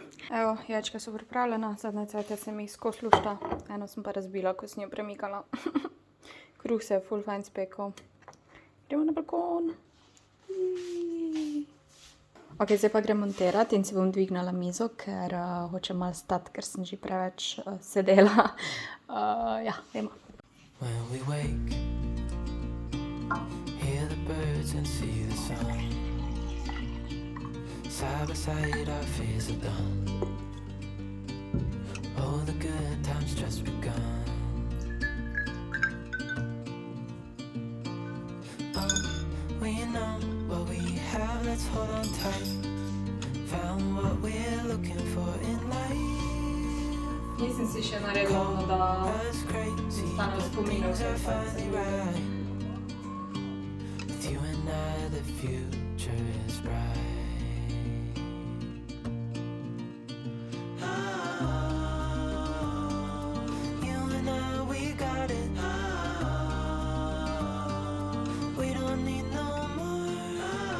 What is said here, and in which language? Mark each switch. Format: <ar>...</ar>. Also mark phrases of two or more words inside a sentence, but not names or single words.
<sl>Evo, jajčka so pripravljena, zadnje cajte sem jih skozi lušta, eno sem pa razbila, ko sem jo premikala. Kruh se je ful fajn spekel. Gremo na balkon. Ok, zdaj pa grem montirati in si bom dvignala mizo, ker hočem malo stati, ker sem že preveč sedela. Ja, gremo.</sl> <en>When we wake, hear the birds and see the sun. Side by side our fears are done. Oh, the good times just begun. We know what we have, let's hold on tight. Found what we're looking for in life.</en> <sl>Nisem si še naredila ono, da</sl> <en>That's crazy,</en> <sl>ostane v</sl> <en>but</en> <sl>spominu,</sl> <en>things</en> <sl>ker</sl> <en>are</en> <sl>pa se</sl> <en>finally right. With you and I, the future is bright. You and I, we got it. We don't need no more.</en>